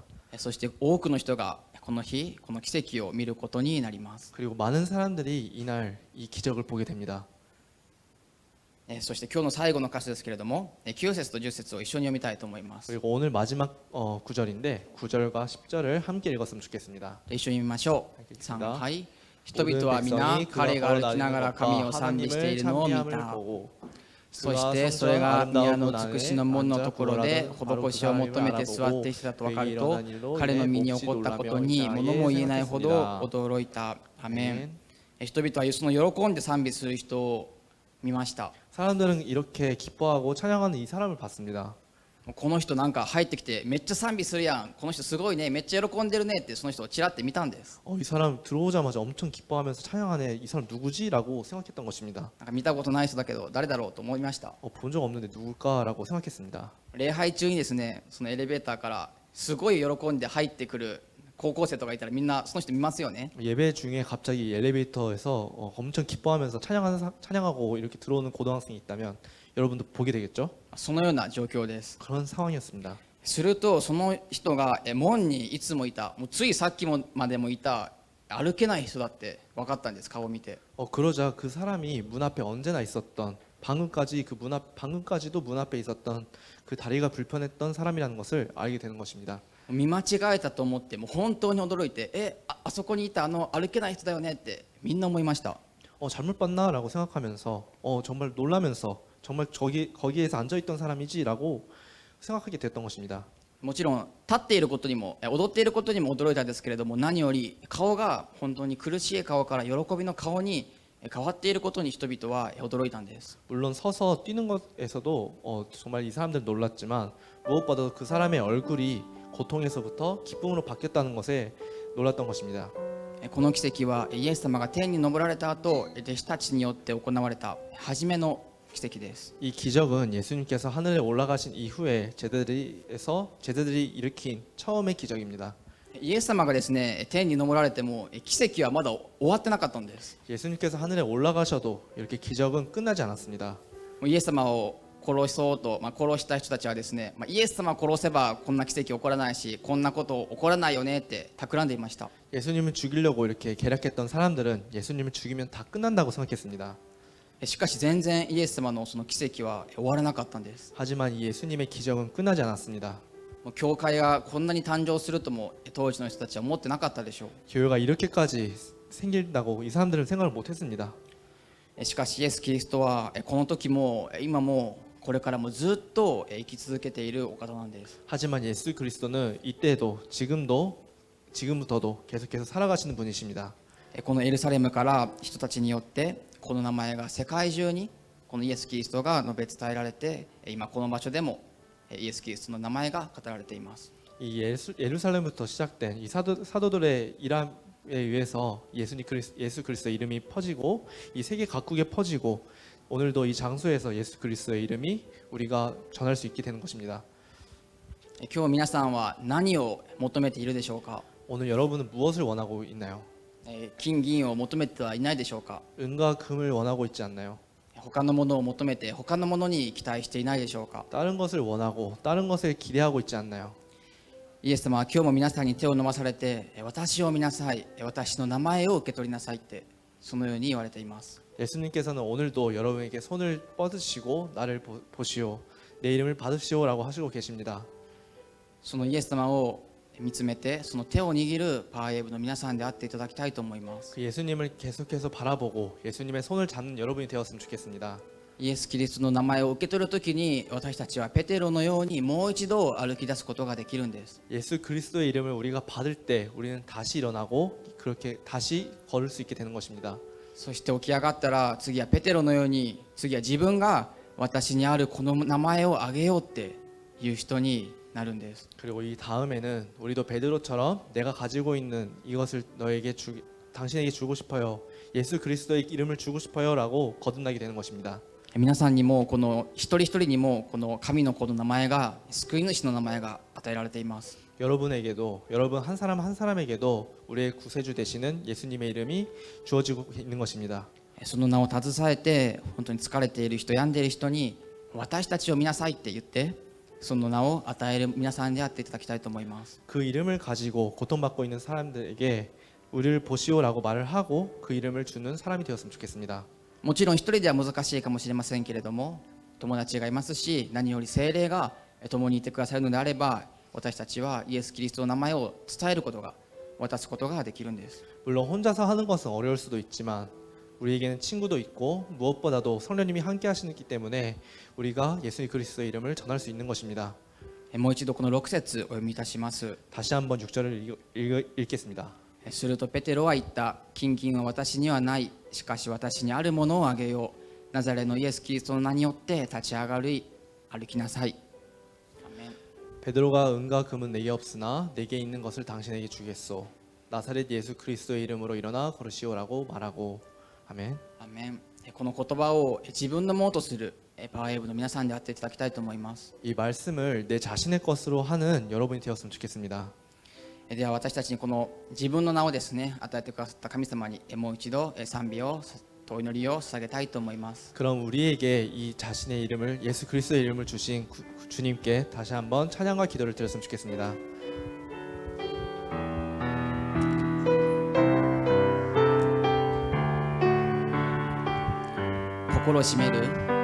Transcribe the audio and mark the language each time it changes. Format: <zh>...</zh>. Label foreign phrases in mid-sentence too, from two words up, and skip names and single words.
<ja>そして多くの人がこの日この奇跡を見ることになります。</ja> <ko>그리고 많은 사람들이 이날 이 기적을 보게 됩니다.</ko> <ja>そして今日の最後の箇所ですけれども9節と10節を一緒に読みたいと思います。</ja> <ko>그리고 오늘 마지막 구절인데 9절과 10절을 함께 읽었으면 좋겠습니다.</ko> <ja>一緒に見ましょう。はい。 3回人々は皆彼が歩きながら神を賛美しているのを見た。そしてそれが宮の尽くしの門のところで施しを求めて座っていたと分かると彼の身に起こったことに物も言えないほど驚いた。アメン。人々はその喜んで賛美する人を見ました。</ja> <ko>사람들은 이렇게 기뻐하고 찬양하는 이 사람을 봤습니다.</ko> <ja>この人なんか入ってきてめっちゃ賛美するやん、この人すごいね、めっちゃ喜んでるねってその人をちらって見たんです。</ja> <ko>이 사람 들어오자마자 엄청 기뻐하면서 찬양하네. 이 사람 누구지라고 생각했던 것입니다.</ko> <ja>なんか見たことない人だけど誰だろうと思いました。</ja> <ko>본 적 없는데 누굴까라고 생각했습니다.</ko> <ja>礼拝中にですね、そのエレベーターからすごい喜んで入ってくる高校生とかいたらみんなその人見ますよね。</ja> <ko>예배 중에 갑자기 엘리베이터에서 엄청 기뻐하면서 찬양하고 이렇게 들어오는 고등학생이 있다면 여러분도 보게 되겠죠?</ko> <ja>そのような状況です。</ja> <ko>그런 상황이었습니다.</ko> <ja>するとその人が門にいつもいた、もうついさっきまでもいた歩けない人だって分かったんです。顔を見て。</ja> <ko>그러자 그 사람이 문 앞에 언제나 있었던 방금까지도 문 앞에 있었던 그 다리가 불편했던 사람이라는 것을 알게 되는 것입니다.</ko> <ja>見間違えたと思ってもう本当に驚いて、あそこにいた歩けない人だよねってみんな思いました。</ja> <ko>잘못 봤나라고 생각하면서 정말 놀라면서 정말 거기에서 앉아 있던 사람이지라고 생각하게 됐던 것입니다.</ko> <ja>もちろん立っていることにも踊っていることにも驚いたんですけれども、何より顔が本当に苦しい顔から喜びの顔に変わっていることに人々は驚いたんです。</ja> <ko>물론 서서 뛰는 것에서도 정말 이 사람들은 놀랐지만 무엇보다도 그 사람의 얼굴이 고통에서부터 기쁨으로 바뀌었다는 것에 놀랐던 것입니다.</ko> <ja>この奇跡はイエス様が天に昇られた後弟子たちによって行われた初めの跡です。</ja> <ko>이 기적은 예수님께서 하늘에 올라가신 이후에 제자들이 일으킨 처음의 기적입니다.</ko> <ja>イエス様がですね天に昇られても奇跡はまだ終わってなかったんです。</ja> <ko>예수님께서 하늘에 올라가셔도 이렇게 기적은 끝나지 않았습니다.</ko> <ja>イエス様を殺そうと、殺した人たちはですね、イエス様を殺せばこんな奇跡起こらないし、こんなこと起こらないよねって企んでいました。</ja> <ko>예수님을 죽이려고 이렇게 계략했던 사람들은 예수님을 죽이면 다 끝난다고 생각했습니다.</ko> <ja>しかし全然イエス様のその奇跡は終わらなかったんです。</ja> <ko>하지만 이 예수님의 기적은 끝나지 않았습니다.</ko> <ja>教会がこんなに誕生するとも当時の人たちは思ってなかったでしょう。</ja> <ko>교회가 이렇게까지 생긴다고 이 사람들은 생각을 못했습니다.</ko> <ja>しかしイエス・キリストはこの時も今もこれからもずっと生き続けているお方なんです。</ja> <ko>하지만 예수 그리스도는 이때도 지금부터도 계속해서 살아가시는 분이십니다.</ko> <ja>このエルサレムから人たちによってこの名前が世界中にこのイエス・キリストが述べ伝えられて、今この場所でもイエス・キリストの名前が語られています。</ja> <ko>이 예루살렘부터 시작된 이 사도들의 일함에 의해서 예수 그리스도의 이름이 퍼지고 이 세계 각국에 퍼지고 오늘도 이 장소에서 예수 그리스도의 이름이 우리가 전할 수 있게 되는 것입니다.</ko> <ja>今日皆さんは何を求めているでしょうか。</ja> <ko>오늘 여러분은 무엇을 원하고 있나요?</ko> <ja>金銀を求めてはいないでしょうか。</ja> <ko>은과 금을 원하고 있지 않나요?</ko> <ja>他のものを求めて他のものに期待していないでしょうか。</ja> <ko>다른 것을 원하고 다른 것을 기대하고 있지 않나요?</ko> <ja>イエス様は今日も皆さんに手を伸ばされて、私を見なさい、私の名前を受け取りなさいってそのように言われています。</ja> <ko>예수님께서는 오늘도 여러분에게 손을 뻗으시고 나를 보시오, 내 이름을 받으시오라고 하시고 계십니다.</ko> <ja>そのイエス様を見つめてその手を握るパワーウェーブの皆さんであっていただきたいと思います。</ja> <ko>그 예수님을 계속해서 바라보고 예수님의 손을 잡는 여러분이 되었으면 좋겠습니다.</ko> <ja>イエス・キリストの名前を受け取るときに私たちはペテロのようにもう一度歩き出すことができるんです。</ja> <ko>예수 그리스도의 이름을 우리가 받을 때 우리는 다시 일어나고 그렇게 다시 걸을 수 있게 되는 것입니다.</ko> <ja>そして起き上がったら次はペテロのように次は自分が私にあるこの名前をあげようっていう人になるんです。</ja> <ko>그리고 이 다음에는 우리도 베드로처럼 내가 가지고 있는 이것을 당신에게 주고 싶어요, 예수 그리스도의 이름을 주고 싶어요라고 거듭나게 되는 것입니다.</ko> <ja>皆さんにもこの一人一人にもこの神の子の名前が救い主の名前が与えられています。</ja> <ko>여러분에게도 여러분 한 사람 한 사람에게도 우리의 구세주 되시는 예수님의 이름이 주어지고 있는 것입니다.</ko> <ja>その名を携えて本当に疲れている人病んでいる人に私たちを見なさいって言ってその名を与える皆さんであっていただきたいと思います。</ja> <ko>그 이름을 가지고 고통받고 있는 사람들에게 우리를 보시오라고 말을 하고 그 이름을 주는 사람이 되었으면 좋겠습니다.</ko> <ja>もちろん一人では難しいかもしれませんけれども友達がいますし何より聖霊が共にいてくださるのであれば私たちはイエス・キリストの名前を伝えることが渡すことができるんです。</ja> <ko>물론 혼자서 하는 것은 어려울 수도 있지만 우리에게는 친구도 있고 무엇보다도 성령님이 함께 하시기 때문에 우리가 예수 그리스도의 이름을 전할 수 있는 것입니다.</ko> <ja>もう一度この6節お読みいたします。</ja> <ko>다시 한번 6절을 읽겠습니다.</ko> <ja>するとペテロは言った。金銀は私にはない。しかし私にあるものをあげよう。ナザレのイエス・キリストの名によって立ち上がり歩きなさい。</ja> <ko>베드로가 은과 금은 내게 없으나 내게 있는 것을 당신에게 주겠소. 나사렛 예수 그리스도의 이름으로 일어나 걸으시오라고 말하고. 아멘.</ko> <ja>アメン。この言葉を自分のものとするパワーウェーブの皆さんであっていただきたいと思います。</ja> <ko>이 말씀을 내 자신의 것으로 하는 여러분이 되었으면 좋겠습니다.</ko> <ja>では私たちにこの自分の名をですね与えてくださった神様にもう一度賛美をと祈りを捧げたいと思います。</ja> <ko>그럼 우리에게 이 자신의 이름을 예수 그리스도의 이름을 주신 주님께 다시 한번 찬양과 기도를 드렸으면 좋겠습니다.</ko> <ja>心を締める。</ja>